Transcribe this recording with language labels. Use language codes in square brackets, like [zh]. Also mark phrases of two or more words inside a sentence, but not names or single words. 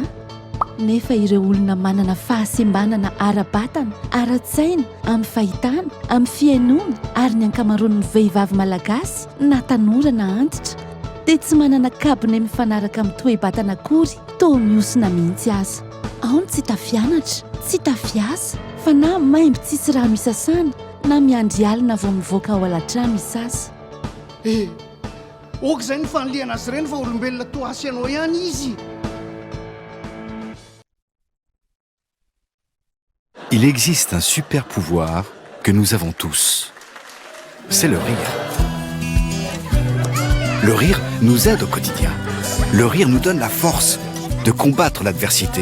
[mg] Nefa ireo olona manana fahasembanana ara-batana, ara-tsaina, amin'ny fahitana, amin'ny fiainona ary ny ankamaroan'ny vehivavy malagasy na tanora na antitra dia tsy manana kabone mifanaraka amin'ny toe-batana akory, toa miosina mihitsy aza. Ao ny tsy tafianatra, tsy tafiasa, fa na maimby tsisy rano isasana na miandry alina vao mivoaka ao alatrano isasa. Ok izay ny fanoliana azy ireny fa olombelona toa asy anao ihany izy. [fr] Il existe un super pouvoir que nous avons tous. C'est le rire. Le rire nous aide au quotidien. Le rire nous donne la force de combattre l'adversité.